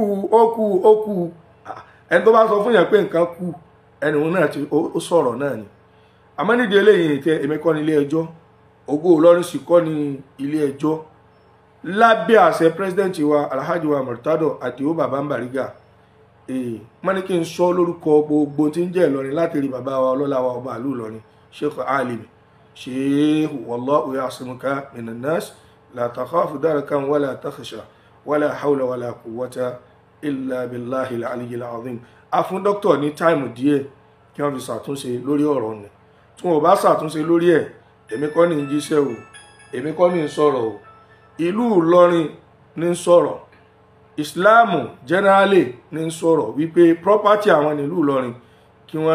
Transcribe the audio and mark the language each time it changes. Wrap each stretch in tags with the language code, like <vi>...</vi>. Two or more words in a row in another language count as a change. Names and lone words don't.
<yo>kú ẹni tó bá sọ fún yẹn pé nǹkan kú ẹni òun náà ó sọ̀rọ̀ náà ni àmọ́ nídìí eléyìí tẹ èmi kọ́ ní ilé ẹjọ́ Ògo Ìlọrin sì kọ́ ní ilé ẹjọ́ lábẹ́ àṣẹ president wa Alhaji wa Murtado Àtìó Bàbá Bariga wọ́n ní kí n sọ lórúkọ gbogbo tí ń jẹ́ Ìlọrin láti rí bàbá wa ọlọ́lá wa ọba ìlú Ìlọrin Sheikh Alimi Sheikh</yo> <ar>والله يعصمك من الناس لا تخاف دركا ولا تخشى ولا حول ولا قوة إلا بالله العلي العظيم</ar> <yo>a fún dókítà ní táìmù díẹ̀ kí wọ́n fi ṣàtúnṣe lórí ọ̀rọ̀ ni tí wọ́n bá ṣàtúnṣe lórí ẹ̀ èmi kọ́ ní jíṣẹ́ o èmi kọ́ ní sọ̀rọ̀ o ìlú Ìlọrin ní sọ̀rọ̀ ìsìláàmù generally ní sọ̀rọ̀ wípé property àwọn nílùú Ìlọrin kí wọ́n</yo>